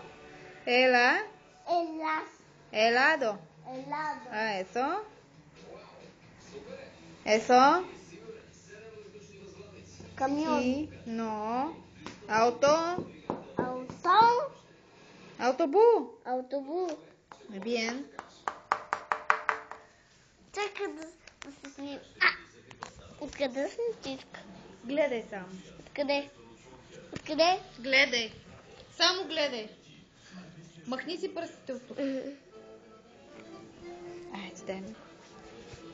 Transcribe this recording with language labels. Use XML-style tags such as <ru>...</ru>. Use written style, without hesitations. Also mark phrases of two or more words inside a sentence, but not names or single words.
<es>Helado. Helado. Eso. Eso. Camión. Y no. Auto. Autobús. Muy bien.</es> <bg>Чакай да се снимам. Откъде сничишка? Гледай само. Откъде? Гледай. Само гледай. Махни си пръстите от тук. Айде, дай ми.</bg>